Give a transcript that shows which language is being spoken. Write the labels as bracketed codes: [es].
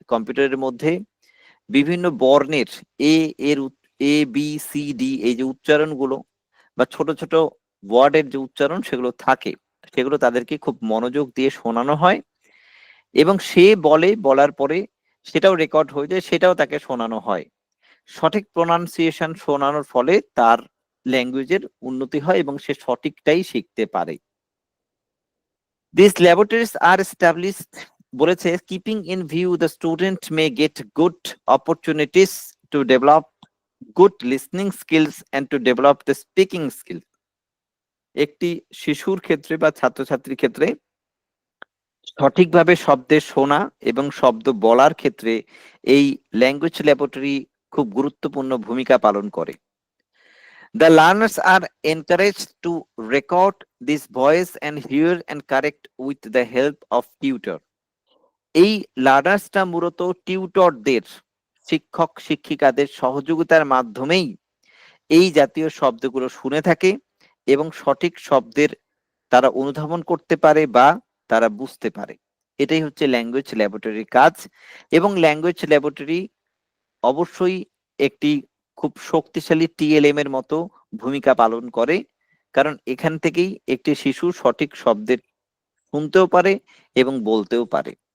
[bn] কম্পিউটারের মধ্যে বিভিন্ন বর্ণের ABCD এই যে উচ্চারণগুলো, বা ছোট ছোট ওয়ার্ডের যে উচ্চারণ সেগুলো থাকে, সেগুলো তাদেরকে খুব মনোযোগ দিয়ে শোনানো হয়, এবং সে বলার পরে সেটাও রেকর্ড হয়ে যায়, সেটাও তাকে শোনানো হয়। সঠিক প্রোনাউন্সিয়েশন শোনানোর ফলে তার ল্যাঙ্গুয়েজের উন্নতি হয় এবং সে সঠিকটাই শিখতে পারে। [en] These laboratories are established, [bn] বলেছে, [en] keeping in view the student may get good opportunities to develop good listening skills and to develop the speaking skills. [bn] একটি শিশুর ক্ষেত্রে বা ছাত্রছাত্রীর ক্ষেত্রে সঠিকভাবে শব্দের শোনা এবং শব্দ বলার ক্ষেত্রে এই ল্যাঙ্গুয়েজ ল্যাবরেটরি খুব গুরুত্বপূর্ণ ভূমিকা পালন করে। [en] The learners are encouraged to record this voice and hear and correct with the help of tutor. [bn] এই লার্নার্সটা মূলত টিউটরদের, শিক্ষক শিক্ষিকাদের সহযোগিতার মাধ্যমেই এই জাতীয় শব্দগুলো শুনে থাকে এবং সঠিক শব্দের তারা অনুধাবন করতে পারে বা তারা বুঝতে পারে। এটাই হচ্ছে ল্যাঙ্গুয়েজ ল্যাবরেটরির কাজ। এবং ল্যাঙ্গুয়েজ ল্যাবরেটরি অবশ্যই একটি খুব শক্তিশালী টিএলএম এর মতো ভূমিকা পালন করে, কারণ এখান থেকেই একটি শিশু সঠিক শব্দের শুনতেও পারে এবং বলতেও পারে।